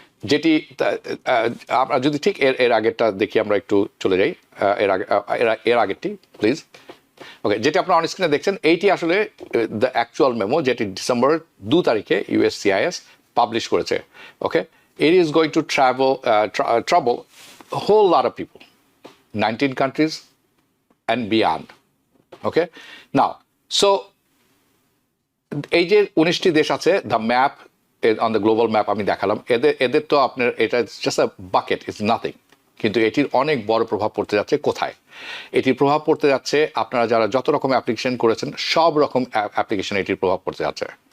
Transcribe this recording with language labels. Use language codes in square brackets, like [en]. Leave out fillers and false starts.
[bn] যেটি আমরা যদি ঠিক এর আগেরটা দেখি, আমরা একটু চলে যাই এর আগেরটি প্লিজ। ওকে, যেটি আপনারা অন স্ক্রিনে দেখছেন এইটি আসলে [en] the actual memo, [bn] যেটি ডিসেম্বর 2 তারিখে USCIS পাবলিশ করেছে। [en] Okay, it is going to trouble a whole lot of people, 19 countries and beyond. Okay, now so [bn] এই যে 19টি দেশ আছে, [en] the map on the global map [bn] আমি দেখালাম, এদের তো আপনার এটা [en] just a bucket, is nothing, [bn] কিন্তু এটির অনেক বড় প্রভাব পড়তে যাচ্ছে কোথায়? এটির প্রভাব পড়তে যাচ্ছে আপনারা যারা যত রকম অ্যাপ্লিকেশন করেছেন সব রকম অ্যাপ্লিকেশন এটির প্রভাব পড়তে যাচ্ছে।